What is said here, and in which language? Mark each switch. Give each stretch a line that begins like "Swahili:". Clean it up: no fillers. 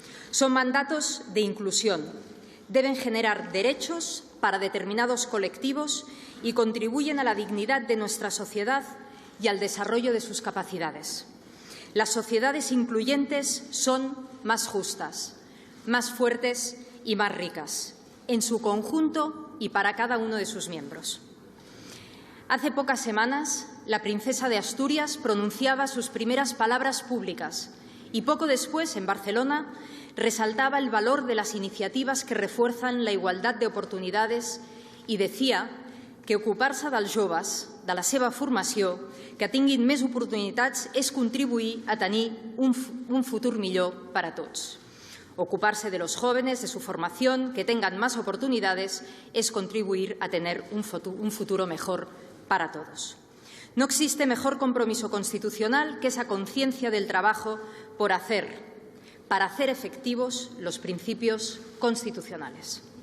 Spanish: Son mandatos de inclusión. Deben generar derechos para determinados colectivos y contribuyen a la dignidad de nuestra sociedad y al desarrollo de sus capacidades. Las sociedades incluyentes son más justas, más fuertes y más ricas, en su conjunto y para cada uno de sus miembros. Hace pocas semanas, la princesa de Asturias pronunciaba sus primeras palabras públicas y poco después, en Barcelona, resaltaba el valor de las iniciativas que refuerzan la igualdad de oportunidades i decía que
Catalan: ocupar-se dels joves, de la seva formació, que tinguin més oportunitats, és contribuir a tenir un futur millor per a tots.
Spanish: Ocuparse de los jóvenes, de su formación, que tengan más oportunidades, es contribuir a tener un futuro mejor para todos. No existe mejor compromiso constitucional que esa conciencia del trabajo por hacer, para hacer efectivos los principios constitucionales.